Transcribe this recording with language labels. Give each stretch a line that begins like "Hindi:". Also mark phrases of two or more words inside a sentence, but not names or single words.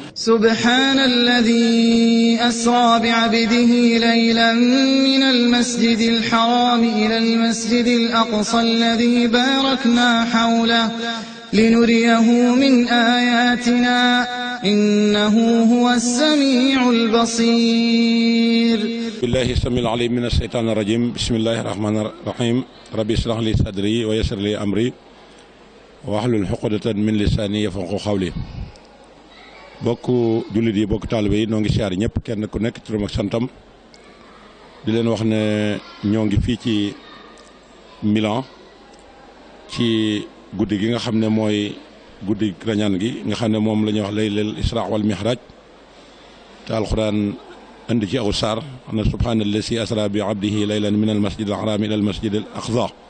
Arabic: سبحان الذي أسرى بعبده ليلا من المسجد الحرام إلى المسجد الأقصى الذي باركنا حوله لنريه من آياتنا إنه هو السميع البصير. بالله السميع العليم من الشيطان الرجيم. بسم الله الرحمن الرحيم. ربي اشرح لي صدري ويسر لي أمري واحلل عقدة من لساني يفقهوا قولي.
Wolof: bokku jullit yi bokku taalibe yi noo ngi siyaar ñëpp kenn ku nekk turam ak santam di leen wax ne ñoo ngi fii ci Milan ci guddi gi nga xam ne mooy guddi rañaan gi nga xam ne moom la ñuy wax
Arabic: ليلة الإسراء والمعراج
Wolof: te alquran indi ci aw saar ana
Arabic: سبحان الذي أسرى بعبده ليلا من المسجد الحرام إلى المسجد الأقصى